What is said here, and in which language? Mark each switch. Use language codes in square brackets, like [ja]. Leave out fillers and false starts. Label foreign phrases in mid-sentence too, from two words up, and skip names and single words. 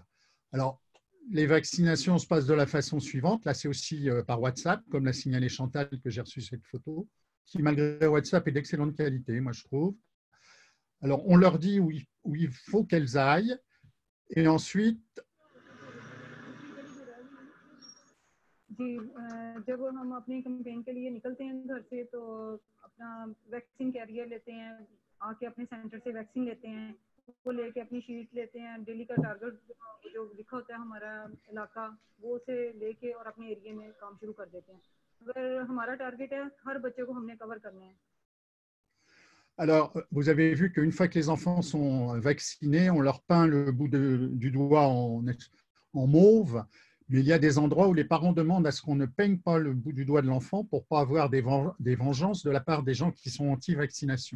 [fr] Alors, les vaccinations se passent de la façon suivante. Là, c'est aussi par WhatsApp, comme l'a signalé Chantal, que j'ai reçu cette photo, qui, malgré WhatsApp, est d'excellente qualité, moi, je trouve. Alors, on leur dit où il faut qu'elles aillent. Et ensuite, [ur] جی جب ہم اپنی کیمپین کے لیے نکلتے ہیں گھر سے تو اپنا [en] vaccine carrier [ur] لیتے ہیں آ کے اپنے سینٹر سے ویکسین لیتے ہیں وہ لے کے اپنی شیٹ لیتے ہیں ڈیلی کا ٹارگٹ جو لکھا ہوتا ہے ہمارا علاقہ وہ سے لے کے اور اپنے ایریا میں کام شروع کر دیتے ہیں اگر ہمارا ٹارگٹ ہے ہر بچے کو ہم نے کور کرنا ہے. [fr] Alors, vous avez vu qu'une fois que les enfants sont vaccinés, on leur peint le bout du doigt en mauve. Mais il y a des endroits où les parents demandent à ce qu'on ne peigne pas le bout du doigt de l'enfant pour ne pas avoir des vengeances de la part des gens qui sont anti-vaccination.